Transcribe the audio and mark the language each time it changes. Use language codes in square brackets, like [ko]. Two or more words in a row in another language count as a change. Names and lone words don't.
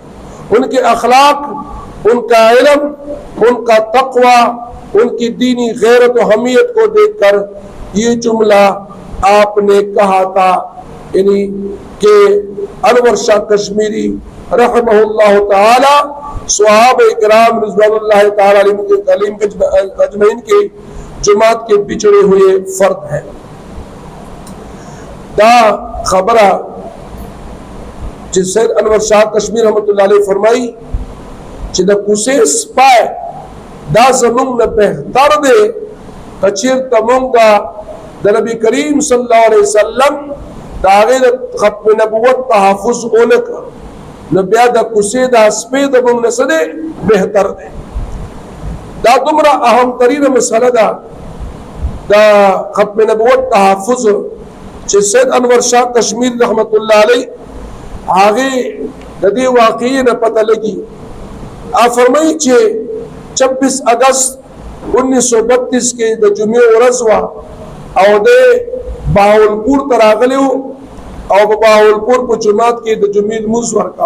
[ur] ان کے اخلاق، ان کا علم، ان کا تقوی، ان کی دینی غیرت و حمیت کو دیکھ کر یہ جملہ آپ نے کہا تھا یعنی کہ انور شاہ کشمیری [ar] رحمہ اللہ تعالی [ur] صحابہ کرام [ar] رضوان اللہ تعالی علیہم اجمعین [ur] کے جماعت کے بچھڑے ہوئے فرد ہیں. [ps] دا خبرہ جس سید انور شاہ کشمیر [ar] رحمۃ اللہ علیہ [ps] فرمائی چې د کوسې سپای دا زمونږ نه بهتر دی که چېرته مونږ د نبی کریم [ar] صلی الله علیه وسلم [ps] د هغې د ختم نبوت تحفظ ونه کړو نو بیا د کوسې دا سپی د مونږ نه څه دی بهتر دی. دا دومره اهم ترینه مسله ده د ختم نبوت تحفظ چې سید انور شاہ کشمیر [ar] رحمت اللہ علیہ [ps] آگے د دې واقعې نه پته لګي. فرمایي چې 26 اگست 1932 کې د جمعې ورځ وه او د بهاولپور ته راغلی و او په بهاولپور په جومات کې د جمعې لمونځ ورکاو.